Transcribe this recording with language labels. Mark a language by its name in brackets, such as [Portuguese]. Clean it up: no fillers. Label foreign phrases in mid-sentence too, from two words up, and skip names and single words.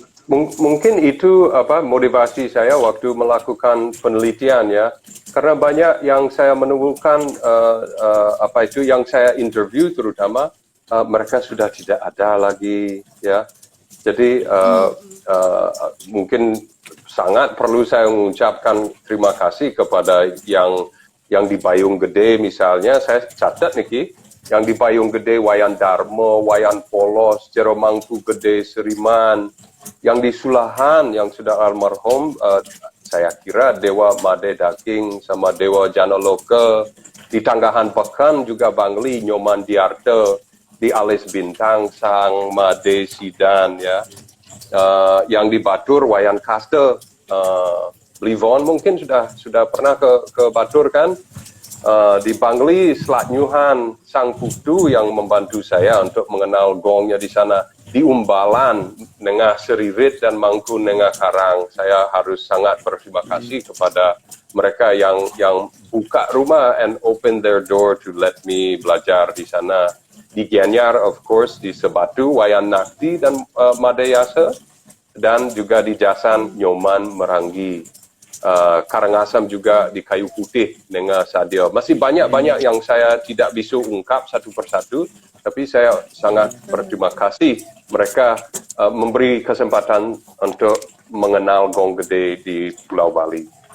[Indonesian] Mungkin itu motivasi saya waktu melakukan penelitian ya, karena banyak yang saya menemukan yang saya interview terutama mereka sudah tidak ada lagi ya. Jadi mungkin sangat perlu saya mengucapkan terima kasih kepada yang di Bayung Gede misalnya. Saya catat nih, yang di Bayung Gede Wayan Darmo, Wayan Polos, Jeromangku Gede Seriman, yang di Sulahan yang sudah almarhum, saya kira Dewa Made Daking sama Dewa Janoloke, di Tanggahan Pekan juga Bangli Nyoman Diarte, di Alis Bintang Sang Made Sidan ya, yang di Batur Wayan Kaste, Blivon mungkin sudah pernah ke Batur kan, di Bangli Selat Nyuhan Sang Putu yang membantu saya untuk mengenal gongnya di sana, di Umbalan Nengah Seririt dan Mangku Nengah Karang. Saya harus sangat berterima kasih kepada mereka yang buka rumah [English] and open their door to let me [Indonesian] belajar di sana. Di Gianyar, [English] of course, [Indonesian] di Sebatu, Wayan Nakti dan Madayasa, dan juga di Jasan, Nyoman, Meranggi, Karangasem juga di Kayu Putih dengan Sadio. Masih banyak yang saya tidak bisa ungkap satu persatu, tapi saya sangat berterima kasih mereka memberi kesempatan untuk mengenal gong gede di Pulau Bali.